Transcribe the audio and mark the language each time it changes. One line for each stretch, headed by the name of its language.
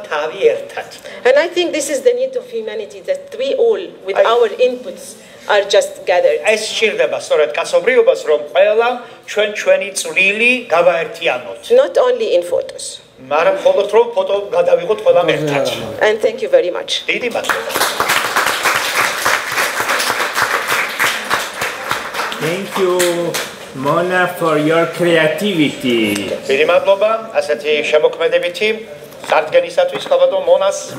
English: And I think this is the need of humanity, that we all, with our inputs, are just gathered.
Georgian: ეს სჭირდება სწორედ კაცობრიობას, რომ ყველა ჩვენი წვლილი გავაერთიანოთ.
English: Not only in photos.
Georgian: მაგრამ მხოლოდ რომ ფოტო გადავიღოთ ყველამ ერთად.
English: And thank you very much.
Georgian: დიდი მადლობა.
English: Thank you, Mona, for your creativity.
Georgian: დიდი მადლობა ასეთი შემოქმედებითი წარდგენისათვის ხალხო მონას.